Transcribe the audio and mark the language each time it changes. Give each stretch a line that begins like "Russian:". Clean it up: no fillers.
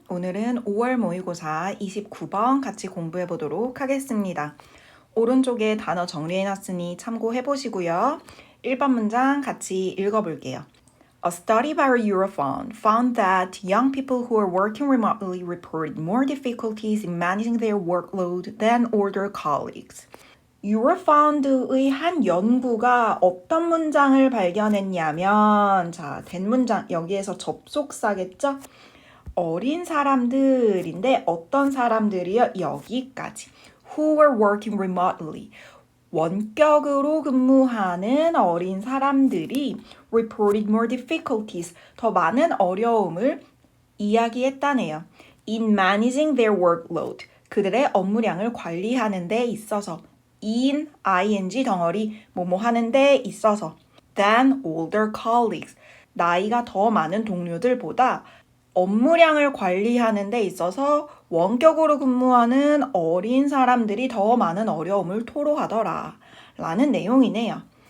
Korean: 오늘은 5월 모의고사 29번 같이 공부해 보도록 하겠습니다. 오른쪽에 단어 정리해놨으니 참고해 보시고요. 1번 문장 같이 읽어볼게요.
English: A study by Eurofund found that young people who are working remotely reported more difficulties in managing their workload than older colleagues.
Korean: 유로파운드의 한 연구가 어떤 문장을 발견했냐면, 자, 된 문장, 여기에서 접속사겠죠? 어린 사람들인데 어떤 사람들이요? 여기까지.
English: Who were working remotely.
Korean: 원격으로 근무하는 어린 사람들이
English: reported more difficulties.
Korean: 더 많은 어려움을 이야기했다네요.
English: In managing their workload.
Korean: 그들의 업무량을 관리하는 데 있어서. in, ing 덩어리, 뭐뭐 하는 데 있어서.
English: than older colleagues.
Korean: 나이가 더 많은 동료들보다 업무량을 관리하는 데 있어서 원격으로 근무하는 어린 사람들이 더 많은 어려움을 토로하더라 라는 내용이네요.